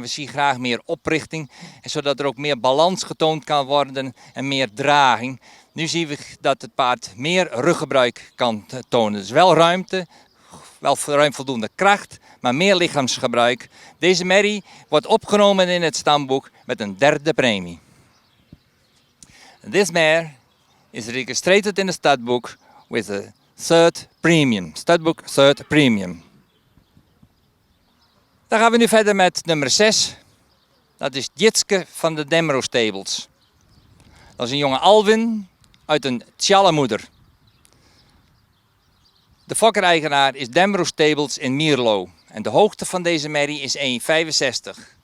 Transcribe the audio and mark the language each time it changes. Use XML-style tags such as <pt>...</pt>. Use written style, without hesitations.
<nl>We zien graag meer oprichting, zodat er ook meer balans getoond kan worden en meer draging. Nu zien we dat het paard meer ruggebruik kan tonen. Dus wel ruimte, wel ruim voldoende kracht, maar meer lichaamsgebruik. Deze merrie wordt opgenomen in het stamboek met een 3e premie.</nl> <en>This mare is registered in the stud with a 3rd premium. Studbook 3rd premium.</en> <nl>Dan gaan we nu verder met nummer 6. Dat is Jitske van de Demro Stables. Dat is een jonge Alwin uit een Tjallemoeder. De fokkereigenaar is Demro Stables in Mierlo. En de hoogte van deze merrie is 1,65.</nl>